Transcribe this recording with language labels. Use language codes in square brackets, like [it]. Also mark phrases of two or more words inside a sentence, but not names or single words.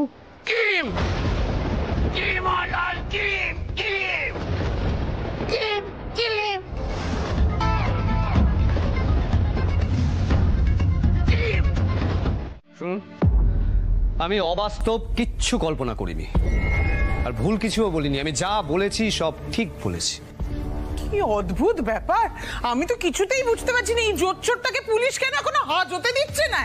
[bn] Kim! Kim on Kim! Kim! Kim! Kim! Kim! শুনুন, আমি অবাস্তব কিচ্ছু কল্পনা করিনি আর ভুল কিছুও বলিনি। আমি যা বলেছি সব ঠিক বলেছি। কি অদ্ভুত ব্যাপার, আমি তো কিছুতেই বুঝতে পারছি না এই জোচ্চোরটাকে পুলিশ কেন এখনো হাজতে দিচ্ছে না।